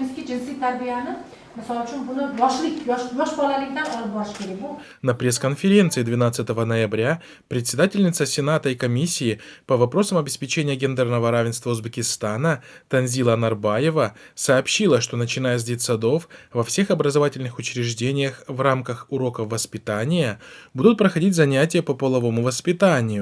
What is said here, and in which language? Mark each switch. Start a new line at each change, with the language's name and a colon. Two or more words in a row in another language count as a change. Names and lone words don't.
Uzbek: jinsiy tarbiyani misol uchun buni yosh bolalikdan olib borish kerak. Bu
Russian: На пресс-конференции 12 ноября председательница Сената и комиссии по вопросам обеспечения гендерного равенства Узбекистана Танзила Нарбаева сообщила, что начиная с детсадов во всех образовательных учреждениях в рамках уроков воспитания будут проходить занятия по половому воспитанию.